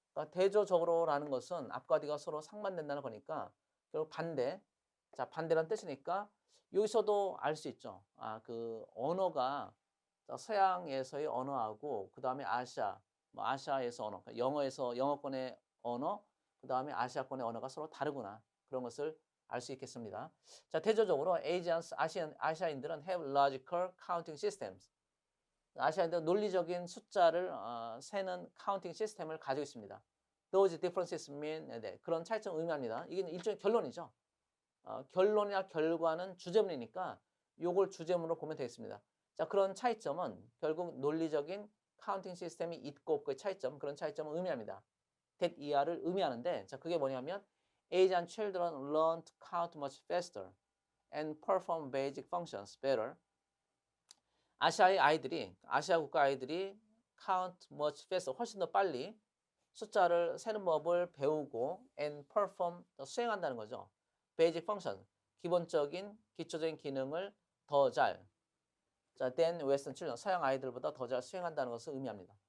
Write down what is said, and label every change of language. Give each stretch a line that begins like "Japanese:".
Korean: 그러니까 대조적으로라는 것은 앞과 뒤가 서로 상반된다는 거니까 결국 반대 자, 반대란 뜻이니까 여기서도 알 수 있죠. 그 언어가 서양에서의 언어하고 그 다음에 아시아에서 언어, 그러니까 영어권의 언어, 그 다음에 아시아권의 언어가 서로 다르구나. 그런 것을 알 수 있겠습니다. 자, 대조적으로 아시아인들은
English: have logical counting systems.
Korean: 아시아인들은 논리적인 숫자를 세는 카운팅 시스템을 가지고 있습니다.
English: Those differences mean
Korean: 네, 그런 차이점을 의미합니다. 이게 일종의 결론이죠. 결론이나 결과는 주제문이니까 요걸 주제문으로 보면 되겠습니다. 자, 그런 차이점은 결국 논리적인 카운팅 시스템이 있고 없고의 차이점, 그런 차이점을 의미합니다.
English: that
Korean: 이하를 의미하는데, 자, 그게 뭐냐면
English: Asian children learn to count much faster and perform basic functions better.
Korean: 아시아 국가 아이들이
English: count much faster,
Korean: 훨씬 더 빨리 숫자를 세는 법을 배우고 and perform, 수행한다는 거죠. basic function, 기본적인, 기초적인 기능을 더 잘, 자,
English: than Western children,
Korean: 서양 아이들보다 더 잘 수행한다는 것을 의미합니다.